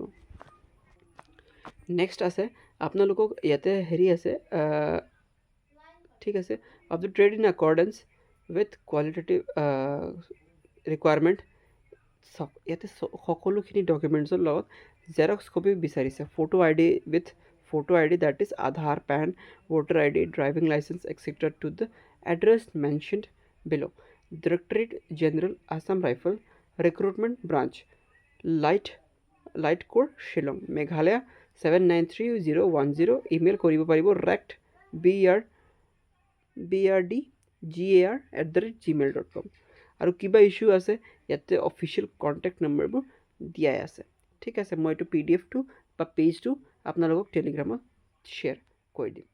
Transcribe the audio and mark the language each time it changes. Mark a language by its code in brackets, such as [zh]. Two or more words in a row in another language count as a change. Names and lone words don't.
[as] নেক্সট আছে আপোনালোকক ইয়াতে হেৰি আছে, ঠিক আছে, [en] of the trade in accordance with qualitative requirement. [as] চাওক ইয়াতে সকলোখিনি ডকুমেণ্টছৰ লগত [en] xerox copy [as] বিচাৰিছে। [en] photo ID with photo ID that is Aadhaar, PAN, voter ID, driving licence etcetera to the address mentioned below. Directorate General Assam Rifle Recruitment Branch, Light Core Shillong, Meghalaya 793010। [as] ইমেইল কৰিব পাৰিব rectbrdgar@gmail.com। আৰু কিবা ইছ্যু আছে ইয়াতে [en] official contact [as] নম্বৰবোৰ দিয়াই আছে। ঠিক আছে, মই এইটো PDF-টো বা পেজটো আপোনালোকক টেলিগ্ৰামত শ্বেয়াৰ কৰি দিম।